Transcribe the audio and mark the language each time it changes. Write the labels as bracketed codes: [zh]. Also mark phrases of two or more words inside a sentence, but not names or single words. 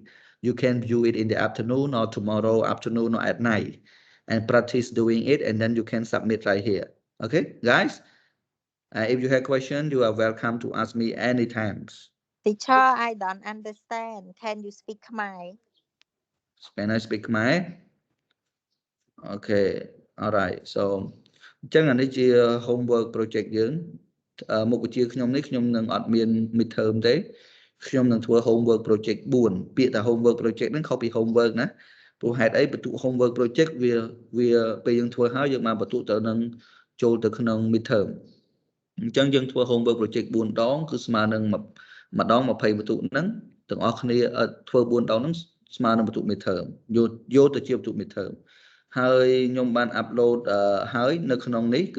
[en] You can view it in the afternoon or tomorrow afternoon or at night and practice doing it, and then you can submit right here. Okay, guys, if you have questions, you are welcome to ask me anytime. Teacher, I don't understand. Can you speak Khmer? Can I speak my? Okay, alright. [km] So អញ្ចឹងអានេះជា [en] homework project [km] យើងមុខវិជ្ជាខ្ញុំនេះខ្ញុំនឹងអត់មាន midterm ទេខ្ញុំនឹងធ្វើ [en] homework project [km] 4ពាក្យថា [en] homework project [km] ហ្នឹងខុសពី homework ណាព្រោះហេតុអីបន្ទុក [en] homework project [km] វាពេលយើងធ្វើហើយយើងបានបន្ទុកទៅនឹងចូលទៅក្នុង midterm អញ្ចឹងយើងធ្វើ [en] homework project [km] 4 ដងគឺស្មើនឹងម្ដង20បន្ទុកហ្នឹងទាំងអស់គ្នាធ្វើ4ដងហ្នឹងស្មើនឹងបន្ទុក midterm យកទៅជាបន្ទុក midterm ហើយខ្ញុំបាន upload ហើយនៅក្នុងនេះគឺ